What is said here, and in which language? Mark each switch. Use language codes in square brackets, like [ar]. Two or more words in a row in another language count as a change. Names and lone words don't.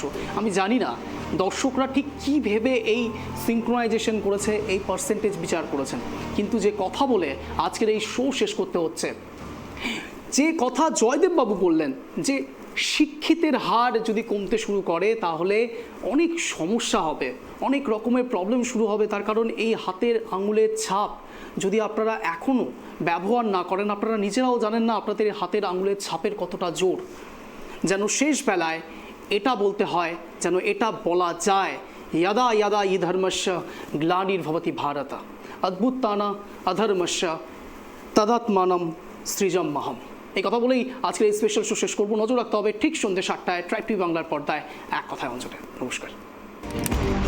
[bn] আমি জানি না দর্শকরা ঠিক কী ভেবে এই সিঙ্ক্রোনাইজেশন করেছে, এই পার্সেন্টেজ বিচার করেছেন, কিন্তু যে কথা বলে আজকের এই শো শেষ করতে হচ্ছে, যে কথা জয়দেববাবু বললেন, যে শিক্ষিতের হার যদি কমতে শুরু করে তাহলে অনেক সমস্যা হবে, অনেক রকমের প্রবলেম শুরু হবে। তার কারণ এই হাতের আঙুলের ছাপ যদি আপনারা এখনও ব্যবহার না করেন, আপনারা নিজেরাও জানেন না আপনাদের হাতের আঙুলের ছাপের কতটা জোর। যেন শেষ বেলায় এটা বলতে হয়, যেন এটা বলা যায় [sa] यदा यदा हि धर्मस्य ग्लानिर्भवति भारत अद्भुताना अधर्मस्य तदात्मानं सृजम्यहम्। [bn] এই কথা বলেই আজকের এই [en] special show [bn] শেষ করবো। নজর রাখতে হবে ঠিক সন্ধ্যে 7টায় ট্রাইব টিভি বাংলার পর্দায় এক কথায় অঞ্চলে। নমস্কার।